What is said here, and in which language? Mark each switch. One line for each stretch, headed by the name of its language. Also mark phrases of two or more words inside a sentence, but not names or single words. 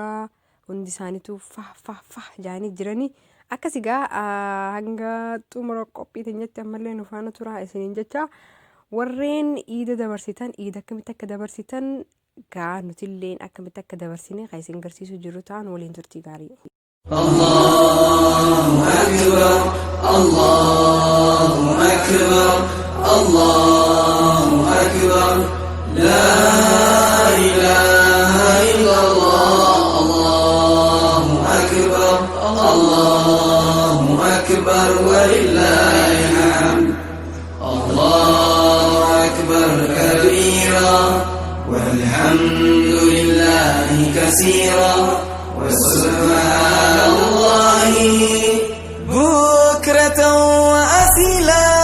Oromo: Hundi isaaniitu fah jaanii jiranii. Akkasigaa hanga xumura qophii teenyatti ammallee nu faana tura isiniin jecha. Warreen iida dabarsitan iida akkamitti akka dabarsitan gaa nutilleen akkamitti akka dabarsine kan isin garsiisu jiru ta'an waliin turtii gaarii.
Arabic: الله أكبر الله أكبر أكبر الله أكبر لا إله إلا الله الله أكبر الله أكبر ولله الحمد الله أكبر كبيرا والحمد لله كثيرا وسبحان الله بكرة وأصيلا